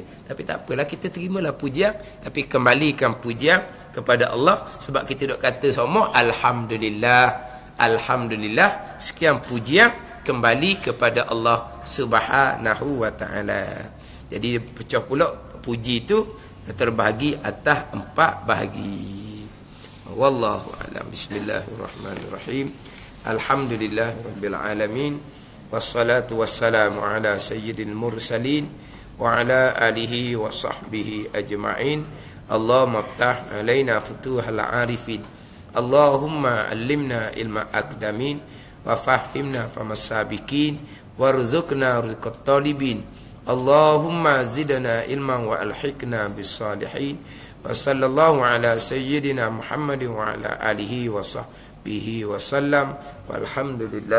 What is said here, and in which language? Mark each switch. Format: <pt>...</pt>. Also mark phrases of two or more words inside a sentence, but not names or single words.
<ms>Tapi tak apalah, kita terimalah pujian, tapi kembalikan pujian kepada Allah. Sebab kita dok kata semua alhamdulillah, alhamdulillah, sekian pujian kembali kepada Allah</ms> <ar>سبحانه وتعالى.</ar> <ms>Jadi pecah pula puji itu terbahagi atas 4 bahagi.</ms> <ar>والله أعلم. بسم الله الرحمن الرحيم الحمد لله رب العالمين. والصلاة والسلام على سيد المرسلين وعلى آله وصحبه أجمعين. اللهم افتح علينا فتوح العارفين. اللهم علمنا علم الأقدمين وفهمنا فهم السابقين وارزقنا رزق الطالبين. اللهم زدنا علما وألحقنا بالصالحين. وصلى الله على سيدنا محمد وعلى آله وصحبه وسلم.</ar>